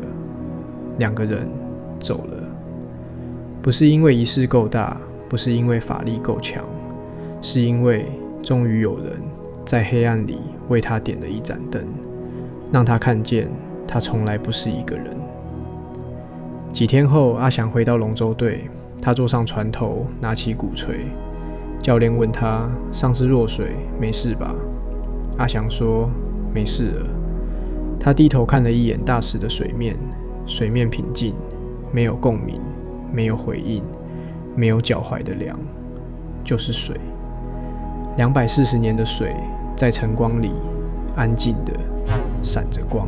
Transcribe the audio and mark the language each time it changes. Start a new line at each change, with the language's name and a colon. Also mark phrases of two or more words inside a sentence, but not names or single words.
Chinese: 兩個人走了，不是因為儀式夠大，不是因為法力夠強，是因為終於有人在黑暗裡為他點了一盞燈，讓他看見他從來不是一個人。幾天後，阿翔回到龍舟隊，他坐上船頭，拿起鼓槌。教練問他：“上次落水沒事吧？” 阿翔說：“沒事了。” 他低頭看了一眼大石的水面，水面平靜，沒有共鳴，沒有回應，沒有腳踝的涼，就是水。240年的水，在晨光裡安靜的閃着光。